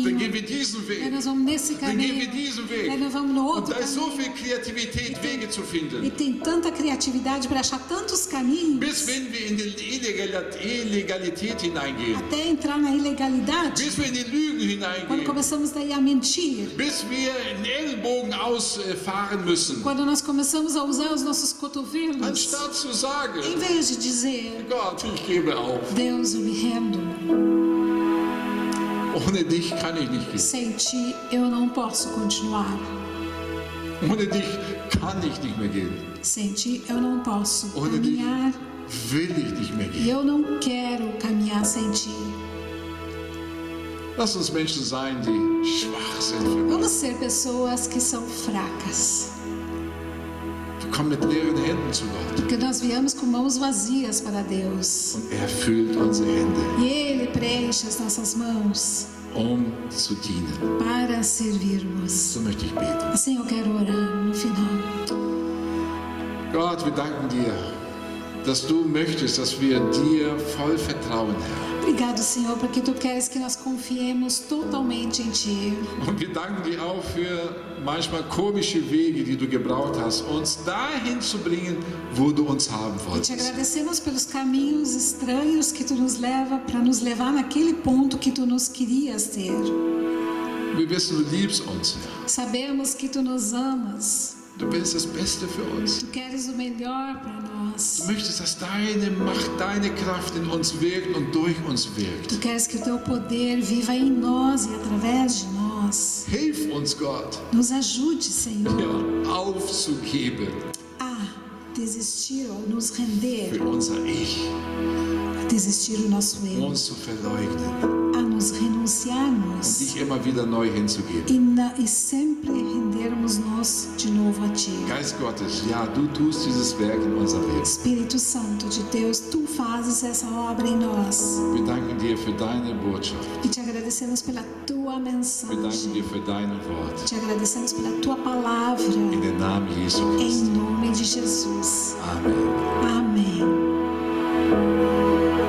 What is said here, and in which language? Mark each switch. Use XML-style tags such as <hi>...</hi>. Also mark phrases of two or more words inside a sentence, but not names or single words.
<de>dann gehen wir diesen</de> <pt>aí</pt> <de>Weg.</de> <pt>nós vamos nesse</pt> <de>Dann gehen</de> <pt>caminho,</pt> <de>wir diesen</de> <pt>aí</pt> <de>Weg.</de> <pt>nós vamos no</pt> <de>Und</de> <pt>outro</pt> <de>da ist so</de> <pt>caminho.</pt> <de>viel Kreativität, Wege zu</de> <pt>E</pt> <de>finden.</de> <pt>tem tanta criatividade para achar tantos caminhos,</pt> <de>Bis wenn wir in die Illegalität hineingehen.</de> <pt>até entrar na ilegalidade,</pt> <de>Bis wir in die Lügen</de> <pt>quando</pt> <de>hineingehen.</de> <pt>começamos daí a mentir,</pt> <de>Bis wir den Ellbogen ausfahren müssen.</de> <pt>quando nós começamos a usar os nossos cotovelos,</pt> <de>Anstatt zu sagen,</de> <pt>em vez de dizer,</pt> <de>Gott, ich gebe auf.</de> <pt>Deus, eu me rendo,</pt> <de>Ohne dich kann ich nicht gehen.</de> <pt>sem ti eu não posso continuar,</pt> <de>Ohne dich kann ich nicht mehr gehen.</de> <pt>sem ti eu não posso</pt> <de>Ohne dich</de> <pt>caminhar,</pt> <de>will ich nicht mehr</de> <pt>e</pt> <de>gehen.</de> <pt>eu não quero caminhar sem ti.</pt> <de>Lass uns Menschen sein, die schwach sind für Gott.</de> <pt>Vamos ser pessoas que são fracas,</pt> <de>Wir kommen mit leeren Händen zu Gott.</de> <pt>porque nós viemos com mãos vazias para Deus,</pt> <de>Und er füllt unsere Hände,</de> <pt>e Ele preenche as nossas mãos</pt> <de>zu dienen.</de> <pt>para servirmos.</pt> <de>So möchte ich beten.</de> <pt>Assim eu quero orar no final.</pt> <de>Gott, wir danken dir, dass du möchtest, dass wir dir voll vertrauen, Herr.</de> <pt>Obrigado, Senhor, porque Tu queres que nós confiemos totalmente em Ti.</pt> <de>Und wir danken dir auch für manchmal komische Wege, die du gebraucht hast, uns dahin zu bringen, wo du uns haben</de> <pt>E Te</pt> <de>wolltest.</de> <pt>agradecemos pelos caminhos estranhos que Tu nos leva para nos levar naquele ponto que Tu nos querias ter.</pt> <de>Wir wissen, du liebst uns, Herr.</de> <pt>Sabemos que Tu nos amas.</pt> <de>Du willst das Beste für uns.</de> <pt>Tu queres o melhor para nós.</pt> <de>Du möchtest, dass deine Macht, deine Kraft in uns wirkt und durch uns wirkt.</de> <pt>Tu queres que o Teu poder viva em nós e através de nós.</pt> <de>Hilf uns, Gott,</de> <pt>Nos ajude, Senhor,</pt> <de>ja, aufzugeben</de> <pt>a desistir ou nos render,</pt> <de>für unser Ich,</de> <pt>a desistir do nosso eu,</pt> <de>uns zu verleugnen</de> <pt>a nos</pt> <de>und</de> <pt>renunciarmos</pt> <de>dich immer wieder neu hinzugeben.</de> <pt>e sempre rendermos-nos de novo a Ti.</pt> <de>Geist Gottes, ja, du tust dieses Werk in unser Leben.</de> <pt>Espírito Santo de Deus, Tu fazes essa obra em nós.</pt> <de>Wir danken dir für deine Botschaft.</de> <pt>E Te agradecemos pela Tua</pt> <de>Wir danken</de> <pt>mensagem.</pt> <de>dir für deine Worte.</de> <pt>Te agradecemos pela Tua palavra.</pt> <de>In den Namen Jesu</de> <pt>Em</pt> <de>Christi.</de> <pt>nome de Jesus.</pt> <de>Amen.</de> <pt>Amém.</pt>